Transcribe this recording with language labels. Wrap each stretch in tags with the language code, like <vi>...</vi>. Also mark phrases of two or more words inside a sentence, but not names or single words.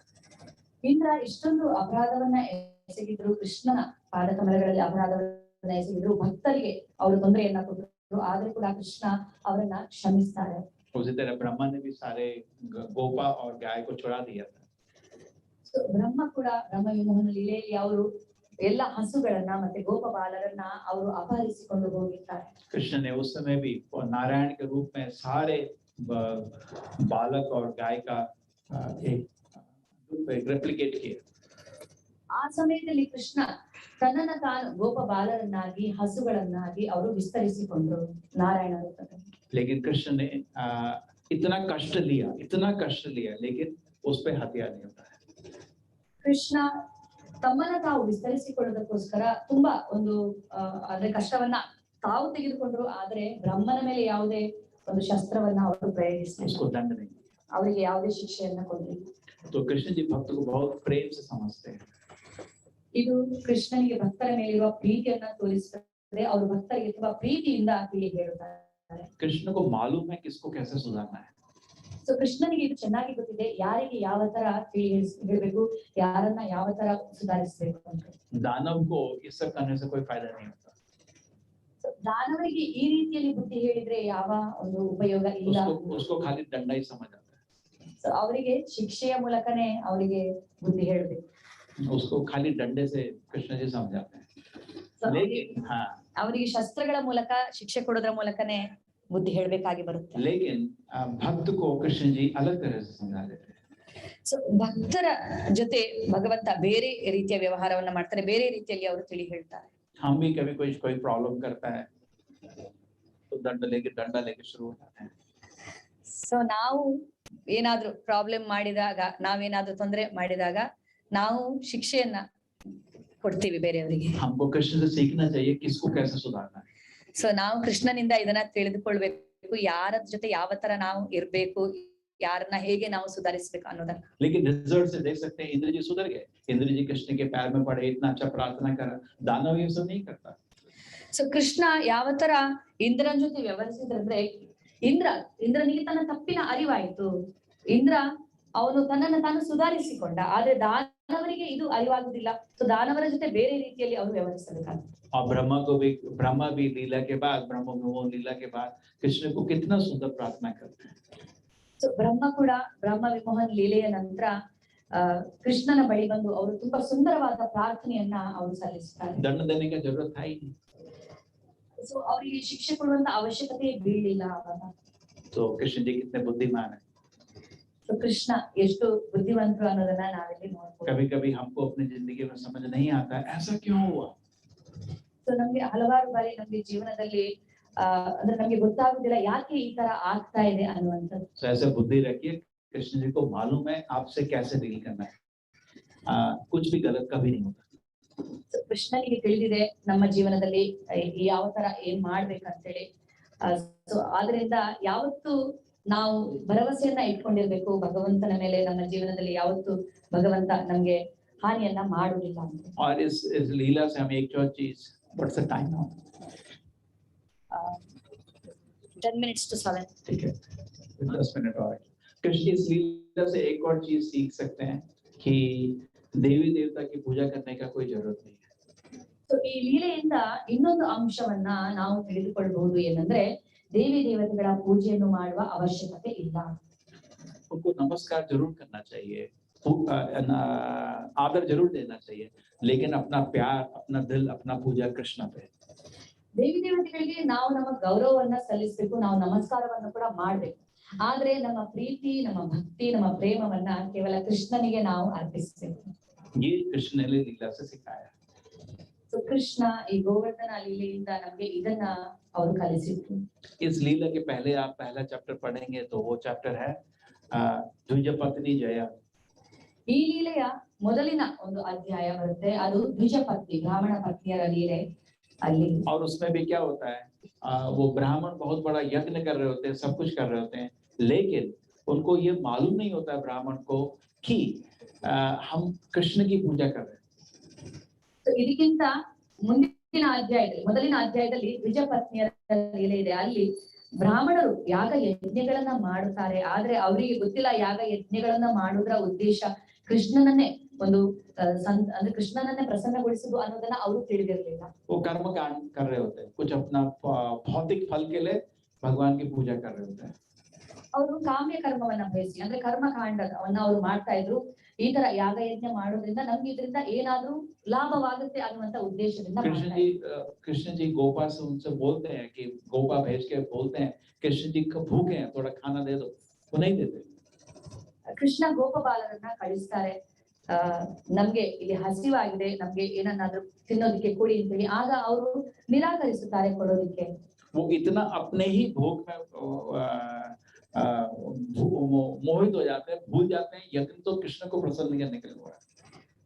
<kn>ಇಂದ್ರ ಇಷ್ಟೊಂದು ಅಪರಾಧವನ್ನ ಎಸಗಿದ್ರು, ಕೃಷ್ಣನ ಪಾದಕಮಲಗಳಲ್ಲಿ ಅಪರಾಧವನ್ನ ಎಸಗಿದ್ರು, ಭಕ್ತರಿಗೆ ಅವರು ತೊಂದರೆಯನ್ನ ಕೊಟ್ಟರು, ಆದ್ರೂ ಕೂಡ ಕೃಷ್ಣ ಅವರನ್ನ ಕ್ಷಮಿಸ್ತಾರೆ.</kn> <hi>उसी तरह ब्रह्मा ने भी सारे गोपा और गाय को छुड़ा दिया था।</hi> <kn>ಬ್ರಹ್ಮ ಕೂಡ ಬ್ರಹ್ಮ ವಿಮೋಹನ ಲೀಲೆಯಲ್ಲಿ ಅವರು ಎಲ್ಲ ಹಸುಗಳನ್ನ ಮತ್ತೆ ಗೋಪ ಬಾಲರನ್ನ ಅವರು ಅಪಹರಿಸಿಕೊಂಡು ಹೋಗಿದ್ದಾರೆ.</kn> <hi>कृष्ण ने उस समय भी नारायण के रूप में सारे बालक और गाय का एक रेप्लिकेट किया।</hi> <kn>ಆ ಸಮಯದಲ್ಲಿ ಕೃಷ್ಣ ತನ್ನನ್ನ ತಾನು ಗೋಪ ಬಾಲರನ್ನಾಗಿ ಹಸುಗಳನ್ನಾಗಿ ಅವರು ವಿಸ್ತರಿಸಿಕೊಂಡ್ರು ನಾರಾಯಣ ರೂಪದಲ್ಲಿ.</kn> <hi>लेकिन कृष्ण ने इतना कष्ट लिया, लेकिन उस पे हथियार नहीं उठाया।</hi> <kn>ಕೃಷ್ಣ ತಮ್ಮನ್ನ ತಾವು ವಿಸ್ತರಿಸಿಕೊಳ್ಳೋದಕ್ಕೋಸ್ಕರ ತುಂಬಾ ಒಂದು ಅಂದ್ರೆ ಕಷ್ಟವನ್ನ ತಾವು ತೆಗೆದುಕೊಂಡ್ರು, ಆದ್ರೆ ಬ್ರಹ್ಮನ ಮೇಲೆ ಯಾವುದೇ ಒಂದು ಶಸ್ತ್ರವನ್ನ ಅವರು ಪ್ರಯೋಗಿಸಿದ್ರು,</kn> <hi>उसको दंड नहीं।</hi> <kn>ಅವರಿಗೆ ಯಾವುದೇ ಶಿಕ್ಷೆಯನ್ನ ಕೊಡ್ಲಿಲ್ಲ.</kn> <hi>तो कृष्ण जी भक्त को बहुत प्रेम से समझते हैं।</hi> <kn>ಇದು ಕೃಷ್ಣನಿಗೆ ಭಕ್ತರ ಮೇಲಿರುವ ಪ್ರೀತಿಯನ್ನ ತೋರಿಸುತ್ತದೆ, ಅವರು ಭಕ್ತರಿಗೆ ತುಂಬಾ ಪ್ರೀತಿಯಿಂದ ತಿಳಿ ಹೇಳುತ್ತಾರೆ.</kn> <hi>कृष्ण को मालूम है किसको कैसे सुधारना है।</hi> <kn>ಸೊ ಕೃಷ್ಣನಿಗೆ ಇದು ಚೆನ್ನಾಗಿ ಗೊತ್ತಿದೆ, ಯಾರಿಗೆ ಯಾವ ತರ ತಿಳಿ ಹೇಳ್ಬೇಕು, ಯಾರನ್ನ ಯಾವ ತರ ಸುಧಾರಿಸಬೇಕು ಅಂತ.</kn> <hi>दानव को इस सब करने से कोई फायदा नहीं होता।</hi> <kn>ದಾನವರಿಗೆ ಈ ರೀತಿಯಲ್ಲಿ ಬುದ್ಧಿ ಹೇಳಿದ್ರೆ ಯಾವ ಒಂದು ಉಪಯೋಗ ಇಲ್ಲ.</kn> <hi>उसको खाली दंडा ही समझ आता है।</hi> <kn>ಸೊ ಅವರಿಗೆ ಶಿಕ್ಷೆಯ ಮೂಲಕನೇ ಅವರಿಗೆ ಬುದ್ಧಿ ಹೇಳ್ಬೇಕು.</kn> <hi>उसको खाली डंडे से कृष्ण जी समझाते हैं। लेकिन हाँ,</hi> <kn>ಅವರಿಗೆ ಶಸ್ತ್ರಗಳ ಮೂಲಕ ಶಿಕ್ಷೆ ಕೊಡೋದ್ರ ಮೂಲಕನೇ ಬುದ್ಧಿ ಹೇಳ್ಬೇಕಾಗಿ ಬರುತ್ತೆ.</kn> <hi>लेकिन भक्त को कृष्ण जी अलग तरह से समझा देते हैं।</hi> <kn>ಸೊ ಭಕ್ತರ ಜೊತೆ ಭಗವಂತ ಬೇರೆ ರೀತಿಯ ವ್ಯವಹಾರವನ್ನ ಮಾಡ್ತಾರೆ, ಬೇರೆ ರೀತಿಯಲ್ಲಿ ಅವರು ತಿಳಿ ಹೇಳ್ತಾರೆ.</kn> <hi>हम भी कभी कोई प्रॉब्लम करता है तो डंडा लेके शुरू हो जाते हैं।</hi> <kn>ಸೊ ನಾವು ಏನಾದ್ರೂ ಪ್ರಾಬ್ಲಮ್ ಮಾಡಿದಾಗ, ನಾವೇನಾದ್ರೂ ತೊಂದರೆ ಮಾಡಿದಾಗ ನಾವು ಶಿಕ್ಷೆಯನ್ನ ಕೊಡ್ತೀವಿ ಬೇರೆಯವರಿಗೆ.</kn> <hi>हमको कृष्ण से सीखना चाहिए किसको कैसे सुधारना है।</hi> <kn>ಸೊ ನಾವು ಕೃಷ್ಣನಿಂದ ಇದನ್ನ ತಿಳಿದುಕೊಳ್ಬೇಕು, ಯಾರ ಜೊತೆ ಯಾವ ತರ ನಾವು ಇರ್ಬೇಕು, ಯಾರನ್ನ ಹೇಗೆ ನಾವು ಸುಧಾರಿಸಬೇಕು ಅನ್ನೋದನ್ನ.</kn> <hi>लेकिन रिजल्ट से देख सकते हैं इंद्र जी सुधर गए। इंद्र जी कृष्ण के पैर में पड़े, इतना अच्छा प्रार्थना करा। दानव ये सब नहीं करता।</hi> <kn>ಸೊ ಕೃಷ್ಣ ಯಾವ ತರ ಇಂದ್ರನ ಜೊತೆ ವ್ಯವಹರಿಸಿದ್ರೆ, ಇಂದ್ರನಿಗೆ ತನ್ನ ತಪ್ಪಿನ ಅರಿವಾಯಿತು, ಇಂದ್ರ ಅವನು ತನ್ನನ್ನು ತಾನು ಸುಧಾರಿಸಿಕೊಂಡ, ಆದ್ರೆ ದಾನವರಿಗೆ ಇದು ಅರಿವಾಗುದಿಲ್ಲ. ಸೊ ದಾನವರ ಜೊತೆ ಬೇರೆ ರೀತಿಯಲ್ಲಿ ಅವರು ವ್ಯವಹರಿಸಬೇಕಾಗ್ತದೆ.</kn> <hi>और ब्रह्मा भी लीला के बाद, ब्रह्म विमोहन लीला के बाद कृष्ण को कितना सुंदर प्रार्थना करते हैं।</hi> <kn>ಸೊ ಬ್ರಹ್ಮ ಕೂಡ ಬ್ರಹ್ಮ ವಿಮೋಹನ್ ಲೀಲೆಯ ನಂತರ ಕೃಷ್ಣನ ಬಳಿ ಬಂದು ಅವರು ತುಂಬಾ ಸುಂದರವಾದ ಪ್ರಾರ್ಥನೆಯನ್ನ ಅವರು ಸಲ್ಲಿಸುತ್ತಾರೆ.</kn> <hi>दंड देने का जरूरत था ही नहीं।</hi> <kn>ಸೊ ಅವರಿಗೆ ಶಿಕ್ಷೆ ಕೊಡುವಂತ ಅವಶ್ಯಕತೆ ಬೀಳಿಲ್ಲ ಅವಾಗ.</kn> <hi>तो कृष्ण जी कितने बुद्धिमान है।</hi> <kn>ಸೊ ಕೃಷ್ಣ ಎಷ್ಟು ಬುದ್ಧಿವಂತರು ಅನ್ನೋದನ್ನ ನಾವಿಲ್ಲಿ ನೋಡ್ಬೋದು.</kn> <hi>कभी कभी हमको अपनी जिंदगी में समझ नहीं आता ऐसा क्यों हुआ।</hi> <kn>ಸೊ ನಮ್ಗೆ ಹಲವಾರು ಬಾರಿ ನಮ್ಗೆ ಜೀವನದಲ್ಲಿ ಅಂದ್ರೆ ನಮ್ಗೆ ಗೊತ್ತಾಗುದಿಲ್ಲ ಯಾಕೆ ಈ ತರ ಆಗ್ತಾ ಇದೆ ಅನ್ನುವಂಥದ್ದು.</kn> <hi>तो ऐसे बुद्धि रखिए, कृष्ण जी को मालूम है आपसे कैसे डील करना है। कुछ भी गलत कभी नहीं होता।</hi> <kn>ಕೃಷ್ಣನಿಗೆ ತಿಳಿದಿದೆ ನಮ್ಮ ಜೀವನದಲ್ಲಿ ಯಾವ ತರ ಏನ್ ಮಾಡ್ಬೇಕಂತೇಳಿ. ಸೊ ಆದ್ರಿಂದ ಯಾವತ್ತು ನಾವು ಭರವಸೆಯನ್ನ ಇಟ್ಕೊಂಡಿರ್ಬೇಕು ಭಗವಂತನ ಮೇಲೆ, ನಮ್ಮ ಜೀವನದಲ್ಲಿ ಯಾವತ್ತು ಭಗವಂತ ನಮ್ಗೆ ಹಾನಿಯನ್ನ ಮಾಡುವುದಿಲ್ಲ ಅಂತ.</kn> <hi>और इस लीला से हम एक और चीज,</hi> <en>What's the time now? 10 minutes to 7.</en> <hi>ठीक है, 10 मिनट और। कृष्ण इस लीला से एक और चीज सीख सकते हैं कि देवी देवता की पूजा करने का कोई जरूरत नहीं है।</hi> <kn>ಸೊ ಈ ಲೀಲೆಯಿಂದ ಇನ್ನೊಂದು ಅಂಶವನ್ನ ನಾವು ತಿಳಿದುಕೊಳ್ಳಬಹುದು, ಏನಂದ್ರೆ ದೇವಿ ದೇವತೆಗಳ ಪೂಜೆಯನ್ನು ಮಾಡುವ ಅವಶ್ಯಕತೆ ಇಲ್ಲ.</kn> <hi>उनको नमस्कार जरूर करना चाहिए, आदर जरूर देना चाहिए, लेकिन अपना प्यार, अपना दिल, अपना पूजा कृष्ण पे।</hi> <kn>ದೇವಿ ದೇವತೆಗಳಿಗೆ ನಾವು ನಮ್ಮ ಗೌರವವನ್ನ ಸಲ್ಲಿಸಬೇಕು, ನಾವು ನಮಸ್ಕಾರವನ್ನು ಕೂಡ ಮಾಡ್ಬೇಕು, ಆದ್ರೆ ನಮ್ಮ ಪ್ರೀತಿ, ನಮ್ಮ ಭಕ್ತಿ, ನಮ್ಮ ಪ್ರೇಮವನ್ನ ಕೇವಲ ಕೃಷ್ಣನಿಗೆ ನಾವು ಅರ್ಪಿಸಬೇಕು.</kn> <hi>ये कृष्ण ने लीला से सिखाया।</hi> <kn>ಸೊ ಕೃಷ್ಣ ಈ ಗೋವರ್ಧನ ಲೀಲೆಯಿಂದ ನಮ್ಗೆ ಇದನ್ನ ಅವರು ಕಲಿಸಿದ್ರು.</kn> <hi>इस लीला के पहले आप पहला चैप्टर पढ़ेंगे तो वो चैप्टर है द्विज पत्नी जया।</hi> <kn>ಈ ಲೀಲೆಯ ಮೊದಲಿನ ಒಂದು ಅಧ್ಯಾಯ ಬರುತ್ತೆ, ಅದು ದ್ವಿಜ ಪತ್ನಿ, ಬ್ರಾಹ್ಮಣ ಪತ್ನಿಯರ ಲೀಲೆ ಅಲ್ಲಿ.</kn> <hi>और उसमें भी क्या होता है, वो ब्राह्मण बहुत बड़ा यज्ञ कर रहे होते हैं, सब कुछ कर रहे होते हैं, लेकिन उनको ये मालूम नहीं होता है ब्राह्मण को कि हम कृष्ण की पूजा कर रहे हैं।</hi> <kn>ಇದಕ್ಕಿಂತ ಮುಂದಿನ ಅಧ್ಯಾಯದಲ್ಲಿ, ಮೊದಲಿನ ಅಧ್ಯಾಯದಲ್ಲಿ ದ್ವಿಜ ಪತ್ನಿಯರ ಲೀಲೆ ಇದೆ. ಅಲ್ಲಿ ಬ್ರಾಹ್ಮಣರು ಯಾಗ ಯಜ್ಞಗಳನ್ನ ಮಾಡುತ್ತಾರೆ, ಆದ್ರೆ ಅವರಿಗೆ ಗೊತ್ತಿಲ್ಲ ಯಾಗ ಯಜ್ಞಗಳನ್ನ ಮಾಡುವುದರ ಉದ್ದೇಶ ಕೃಷ್ಣನನ್ನೇ ಒಂದು ಅಂದ್ರೆ ಕೃಷ್ಣನನ್ನೇ ಪ್ರಸನ್ನಗೊಳಿಸುವುದು ಅನ್ನೋದನ್ನ ಅವರು ತಿಳಿದಿರಲಿಲ್ಲ.</kn> <hi>वो कर्म कांड कर रहे होते हैं, कुछ अपना भौतिक फल के लिए भगवान की पूजा कर रहे होते हैं।</hi> <kn>ಅವರು ಕಾಮ್ಯ ಕರ್ಮವನ್ನ ಬಯಸಿ ಅಂದ್ರೆ ಕರ್ಮಕಾಂಡವನ್ನ ಅವರು ಮಾಡ್ತಾ ಇದ್ರು. ಈ ತರ ಯಾಗ ಯಜ್ಞ ಮಾಡೋದ್ರಿಂದ ನಮ್ಗೆ ಇದರಿಂದ ಏನಾದ್ರೂ ಲಾಭವಾಗುತ್ತೆ ಅನ್ನುವಂತ ಉದ್ದೇಶದಿಂದ</kn> <hi>कृष्ण जी गोपा से उनसे बोलते हैं कि गोपा भेज के बोलते हैं कृष्ण जी भूखे हैं, थोड़ा खाना दे दो, वो नहीं देते।</hi> <kn>ಕೃಷ್ಣ ಗೋಪಬಾಲರನ್ನ ಕಳಿಸ್ತಾರೆ, ನಮ್ಗೆ ಇಲ್ಲಿ ಹಸಿವಾಗಿದೆ, ನಮ್ಗೆ ಏನನ್ನಾದ್ರೂ ತಿನ್ನೋದಕ್ಕೆ ಕೊಡಿ ಅಂತೇಳಿ. ಆಗ ಅವರು ನಿರಾಕರಿಸುತ್ತಾರೆ ಕೊಡೋದಕ್ಕೆ.</kn> <hi>वो इतना अपने ही भोग में मोहित हो जाते हैं, भूल जाते हैं यज्ञ तो कृष्ण को प्रसन्न करने के लिए हो रहा है।</hi>